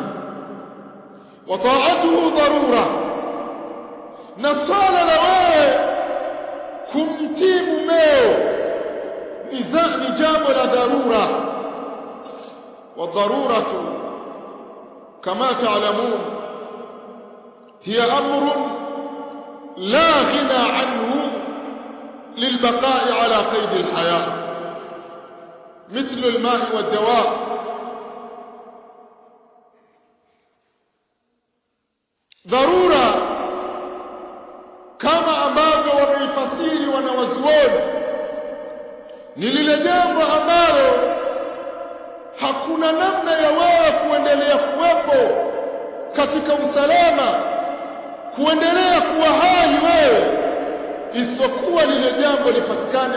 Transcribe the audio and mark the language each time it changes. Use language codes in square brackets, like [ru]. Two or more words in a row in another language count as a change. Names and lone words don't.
[ar] وطاعته ضرورة, [sw] na swala la wewe kumtii mumeo ni jambo la dharura. [ar] والضرورة كما تعلمون هي أمر لا غنى عنه للبقاء على قيد الحياة, مثل الماء والدواء. [sw] dharura kama ambavyo wameifasiri wanawazuoni ni lile jambo ambalo hakuna namna ya wewe kuendelea kuwepo katika usalama, kuendelea kuwa hai wewe, isipokuwa lile jambo lipatikane.